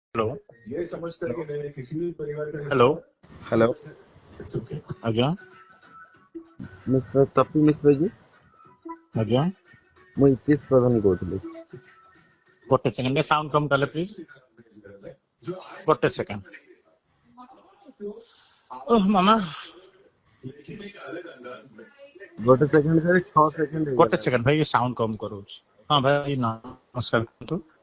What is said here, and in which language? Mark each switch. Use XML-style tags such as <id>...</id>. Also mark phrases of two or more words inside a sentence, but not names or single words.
<hi>हेलो ये समझता है कि नहीं किसी भी परिवार का हेलो हेलो आज्ञा मिस्टर तपी मिश्र जी आज्ञा</hi> <or>ମୁଁ ଇତିଶ ପ୍ରଧାନ କହୁଥିଲି। ଗୋଟେ ସେକେଣ୍ଡ ସାଉଣ୍ଡ କମ କଲେ ପ୍ଲିଜ ଗୋଟେ ସେକେଣ୍ଡ ଓହ ମାମା ଗୋଟେ ସେକେଣ୍ଡ ସାରି 6 ସେକେଣ୍ଡ ଗୋଟେ ହେଇଗଲା। ସେକେଣ୍ଡ ଭାଇ ସାଉଣ୍ଡ କମ କରୁଛି। ହଁ ଭାଇ ନମସ୍କାର କୁହନ୍ତୁ।</or>